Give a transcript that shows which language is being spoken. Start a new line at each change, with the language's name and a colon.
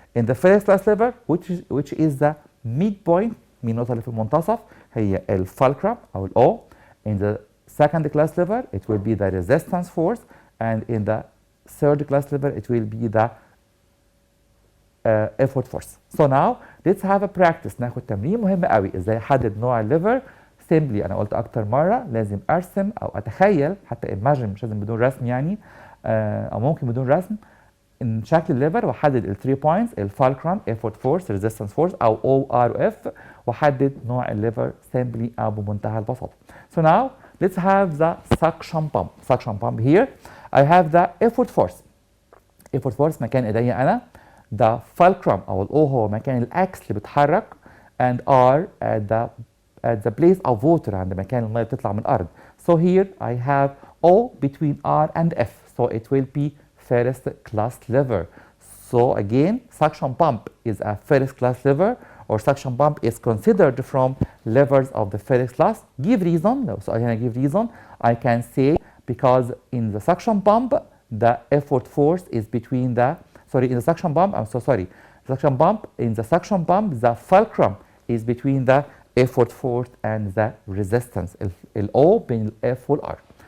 English: In the first class lever which is the midpoint
Arabic: من النقطة اللي في المنتصف هي الفالكرم أو ال O.
English: In the second class lever it will be the resistance force, and in the third class lever it will be the effort force. So now let's have a practice.
Arabic: ناخد تمرين مهم قوي ازاي احدد نوع الليفر. Simply انا قلت اكتر مرة لازم ارسم او اتخيل، حتى imagine مش لازم بدون رسم يعني، او ممكن بدون رسم، ان شكل الليفر واحدد ال 3 بوينتس الفالكرم effort force resistance force او O R F، واحدد نوع الليفر simply او بمنتهى البساطة.
English: So now let's have the suction pump. Suction pump here I have the effort force.
Arabic: effort force مكان ايديا انا. The fulcrum او ال O هو مكان الاكس اللي بيتحرك،
English: and R at the place of water
Arabic: عند مكان المية بتطلع من الارض.
English: So here I have O between R and F. So it will be first class lever. So again suction pump is a first class lever, or suction pump is considered from levers of the first class. Give reason. No, so I can give reason. I can say because in the suction pump the effort force is between the in the suction pump, I'm so sorry, suction pump, in the suction pump the fulcrum is between the effort force and the resistance,
Arabic: ال O بين ال F وال R.